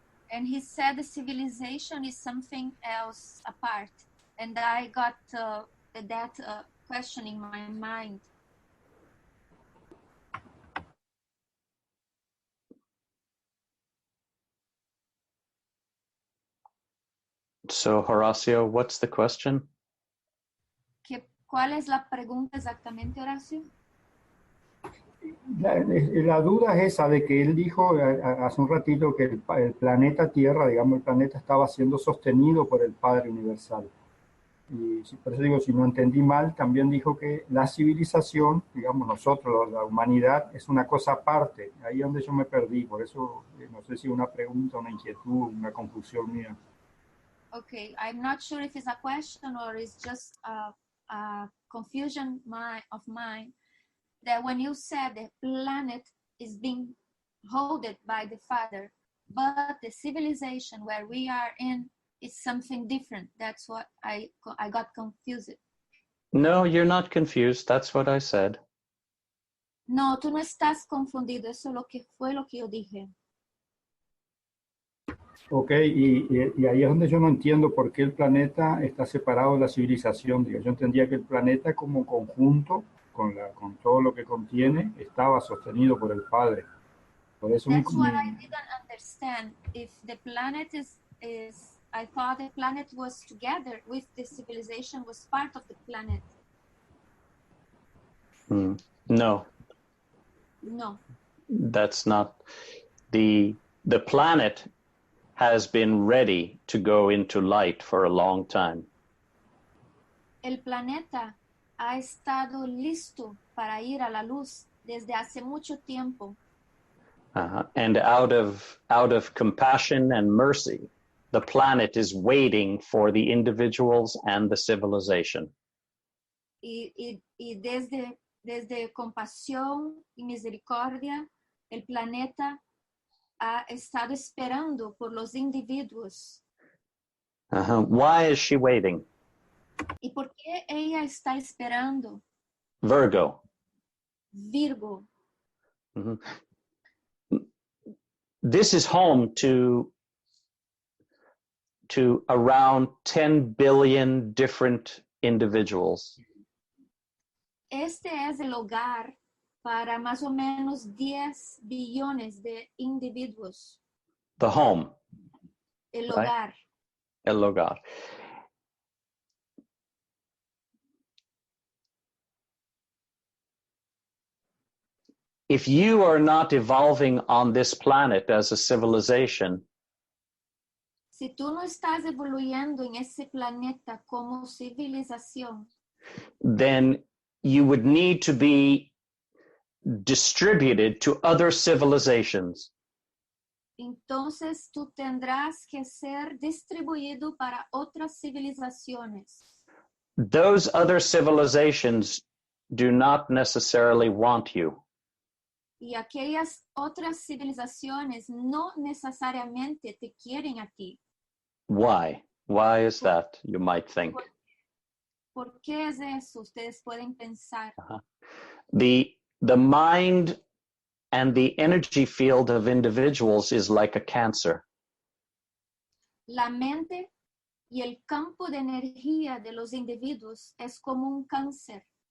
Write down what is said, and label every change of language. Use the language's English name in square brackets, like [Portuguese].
[English] And he said the civilization is something else apart. And I got that question in my mind. So, Horacio, what's the question? [Spanish] ¿Cuál es la pregunta exactamente, Horacio? La duda es esa de que él dijo hace un ratito que el planeta Tierra, digamos, el planeta estaba siendo sostenido por el Padre Universal. Y por eso digo, si no entendí mal, también dijo que la civilización, digamos nosotros, la humanidad, es una cosa aparte. Ahí es donde yo me perdí, por eso no sé si una pregunta, una inquietud, una confusión mía. [English] Okay, I'm not sure if it's a question or it's just a confusion of mine. That when you said the planet is being held by the Father, but the civilization where we are in is something different. That's what I got confused. No, you're not confused. That's what I said. [Spanish] No, tú no estás confundido. Eso fue lo que yo dije. Ok, y ahí es donde yo no entiendo por qué el planeta está separado de la civilización. Digo, yo entendía que el planeta como conjunto, con todo lo que contiene, estaba sostenido por el Padre. Por eso [English] That's what I didn't understand. If the planet is, I thought the planet was together with the civilization, was part of the planet. No, No. that's not. The planet has been ready to go into light for a long time. [Spanish] El planeta ha estado listo para ir a la luz desde hace mucho tiempo. [English] And out of compassion and mercy, the planet is waiting for the individuals and the civilization. [Spanish] Y desde compasión y misericordia, el planeta ha estado esperando por los individuos. [English] Why is she waiting? [Spanish] ¿Y por qué ella está esperando? Virgo. Virgo. [English] This is home to around 10 billion different individuals. [Spanish] Este es el hogar para más o menos 10 billones de individuos. [English] The home. [Spanish] El [English] Right? [Spanish] hogar. El hogar. [English] If you are not evolving on this planet as a civilization, [Spanish] si tú no estás evoluyendo en ese planeta como civilización, [English] then you would need to be distributed to other civilizations. [Spanish] Entonces tú tendrás que ser distribuido para otras civilizaciones. [English] Those other civilizations do not necessarily want you. [Spanish] Y aquellas otras civilizaciones no necesariamente te quieren a ti. [English] Why? Why is that, you might think? [Spanish] ¿Por qué es eso? Ustedes pueden pensar. [English] The mind and the energy field of individuals is like a cancer. [Spanish] La mente y el campo de energía de los individuos es como un cáncer.